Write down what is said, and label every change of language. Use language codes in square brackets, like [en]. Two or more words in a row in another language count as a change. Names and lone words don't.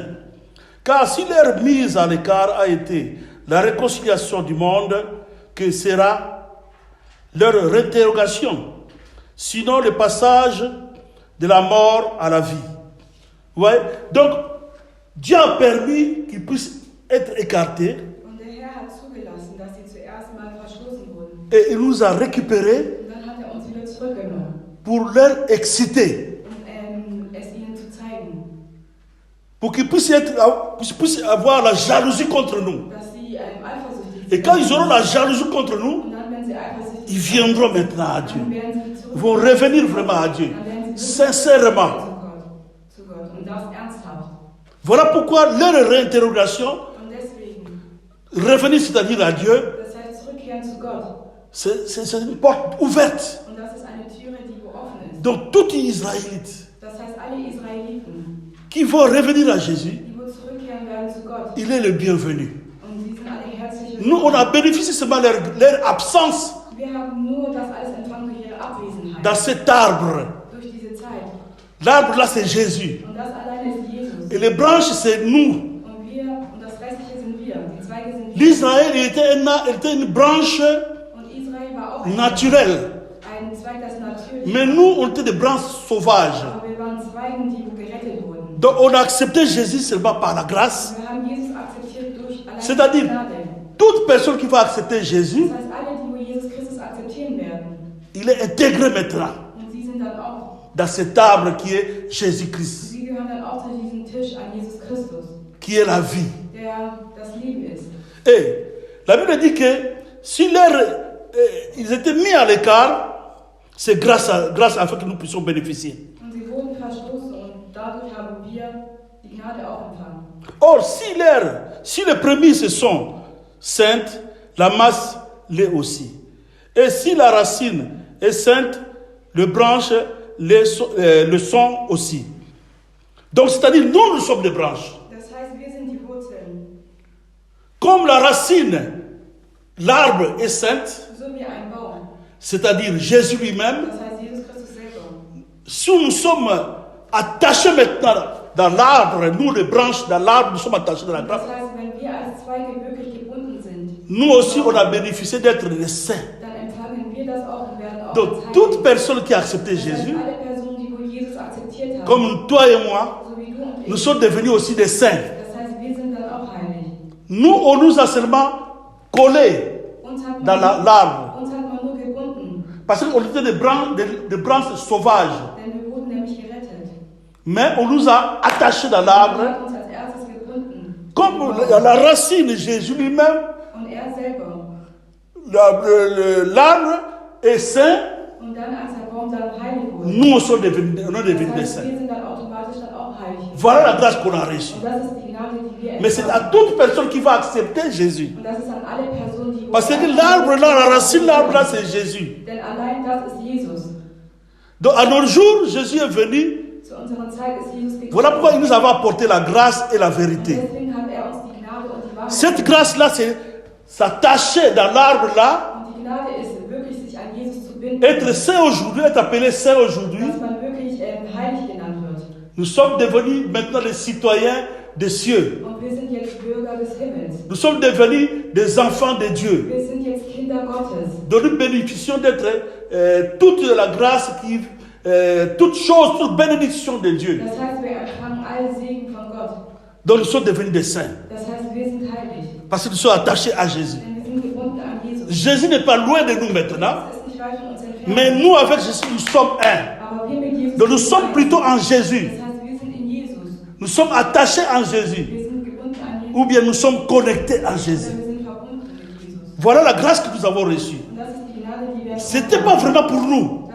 [fr] Car si leur mise à l'écart a été la réconciliation du monde, que sera leur interrogation, sinon le passage de la mort à la vie. Ouais. Donc, Dieu a permis qu'ils puissent être écartés [de] und der Herr hat zugelassen, dass sie zuerst mal verstoßen wurden. [fr] et il nous a récupérés [de] Und dann hat uns wieder zurückgenommen, [fr] pour leur exciter, [de] es ihnen zu zeigen, [fr] pour qu'ils puissent avoir la jalousie contre nous. [de] dass sie eifersüchtig [fr] Et quand ils auront la jalousie contre nous, [de] Und dann, wenn sie eifersüchtig [fr] ils viendront maintenant à Dieu. [de] dann werden sie [fr] Ils vont revenir vraiment à Dieu, [de] Dann werden sie [fr] sincèrement. [de] zu Gott. Und das ernsthaft. [fr] Voilà pourquoi leur réinterrogation, [de] Und deswegen, [fr] revenir c'est-à-dire à Dieu, [de] das heißt zurückkehren zu Gott. [fr] c'est une porte ouverte. [de] Und das ist eine Türe, die offen ist. [fr] Donc tous les Israélites [de] Das heißt, alle Israeliten, [fr] qui vont revenir à Jésus, [de] die wohl zurückkehren werden zu Gott. [fr] il est le bienvenu. [de] Und sie sind alle herzlich [fr] Nous, on a bénéficié seulement leur absence [de] Wir haben nur das alles empfangen durch ihre Abwesenheit. [fr] dans cet arbre. [de] Durch diese Zeit. [fr] L'arbre là, c'est Jésus. [de] Und das alleine ist Jesus. [fr] Et les branches, c'est nous. [de] Und das Restliche sind wir. Die Zweige sind wir. [fr] L'Israël il était une branche [de] Und Israel war auch [fr] naturelle. [de] ein Zweig, das natürlich [fr] Mais nous, on était des branches sauvages. [de] Aber wir waren Zweigen, die gerettet wurden. [fr] Donc on a accepté Jésus seulement par la grâce. [de] Wir haben Jesus akzeptiert durch allein [fr] C'est-à-dire, [de] die Gnade. [fr] toute personne qui va accepter Jésus, [de] Das heißt, alle, die wohl Jesus Christus akzeptieren werden. [fr] il est intégré maintenant [de] Und sie sind dann auch, [fr] dans cet arbre qui est Jésus-Christ, [de] sie gehören dann auch zu diesem Tisch an Jesus Christus, [fr] qui est la vie. [de] der das Leben ist. [fr] Et la Bible dit que si ils étaient mis à l'écart, c'est grâce à fait que nous puissions bénéficier. [de] Und sie wurden verstoßen und dadurch haben wir die Gnade auch empfangen. [fr] Or, si les prémices sont saintes, la masse l'est aussi. Et si la racine est sainte, les branches le sont aussi. Donc, c'est-à-dire, nous sommes des branches. [de] Das heißt, wir sind die Wurzeln. [fr] Comme la racine, l'arbre est sainte, [de] So wie ein Baum. [fr] c'est-à-dire Jésus lui-même, [de] Das heißt, Jesus Christus selber. [fr] si nous sommes attachés maintenant dans l'arbre, nous les branches dans l'arbre, nous sommes attachés dans la [de] Das [fr] grappe, [de] heißt, wenn wir als Zweige wirklich gebunden sind, [fr] nous aussi on a bénéficié d'être les saints. [de] dann empfangen wir das auch und werden auch als [fr] Donc [de] Heilige. [fr] toute personne qui a accepté [de] Das heißt, [fr] Jésus, [de] alle Personen, die wohl Jesus akzeptiert haben, [fr] comme toi et moi, [de] so wie du und ich, [fr] nous sommes devenus aussi des saints. [de] das heißt, wir sind dann auch heilig. [fr] Nous, on nous a seulement collés [de] Uns hat [fr] dans [de] man, [fr] l'arbre, [de] uns hat man nur gebunden, [fr] parce qu'on était des branches sauvages. [de] denn wir wurden nämlich gerettet. [fr] Mais on nous a attachés dans [de] Er [fr] l'arbre, [de] hat uns als erstes gebunden. [fr] comme la racine, Jésus lui-même, [de] Und er selber. [fr] l'arbre est saint, [de] Und dann, als der Baum dann heilig wurde, [fr] nous on sommes devenus des [de] das heißt, [fr] saints. [de] wir sind dann automatisch dann auch heilig. [fr] Voilà la grâce qu'on a reçue. [de] Und das ist die Gnade, die wir [fr] Mais c'est à [de] empfangen. [fr] toute personne qui va accepter Jésus. [de] Und das ist an alle Personen, die [fr] Parce que l'arbre là, la racine, l'arbre là, c'est Jésus. [de] Denn allein das ist Jesus. [fr] Donc à nos jours, Jésus est venu. [de] Zu unserer Zeit ist Jesus gekommen. [fr] Voilà pourquoi il nous a apporté la grâce et la [de] Und [fr] vérité. [de] deswegen hat er uns die Gnade und die Wahrheit [fr] Cette grâce-là, c'est s'attacher dans l'arbre là, [de] Und die Gnade ist wirklich, sich an Jesus zu binden, [fr] être saint aujourd'hui, être appelé saint aujourd'hui. [de] dass man wirklich heilig genannt wird. [fr] Nous sommes devenus maintenant les citoyens des cieux. [de] Und wir sind jetzt Bürger des Himmels. [fr] Nous sommes devenus des enfants de Dieu. [de] Wir sind jetzt Kinder Gottes. [fr] Donc nous bénéficions d'être toute la grâce toute chose, toute bénédiction de Dieu. [de] Das heißt, wir empfangen alle Segen von Gott. [fr] Donc nous sommes devenus des saints. [de] Das heißt, wir sind heilig. [fr] Parce que nous sommes attachés à Jésus. [de] Denn wir sind gebunden an Jesus. [fr] Jésus n'est pas loin de nous maintenant. [de] Das ist nicht weit von uns entfernt. [fr] Mais nous, avec Jésus, nous sommes un. [de] Aber wir mit Jesus [fr] Donc nous [de] sind [fr] sommes [de] eins. [fr] plutôt en Jésus. [de] Das heißt, wir sind in Jesus. [fr] Nous sommes attachés en Jésus. [de] Wir sind gebunden an Jesus. [fr] Ou bien nous sommes connectés à [de] Oder [fr] Jésus. [de] wir sind verbunden mit Jesus. [fr] Voilà la grâce que nous avons reçue. [de] Und das ist die Gnade, die wir [fr] Ce n'était pas vraiment pour nous.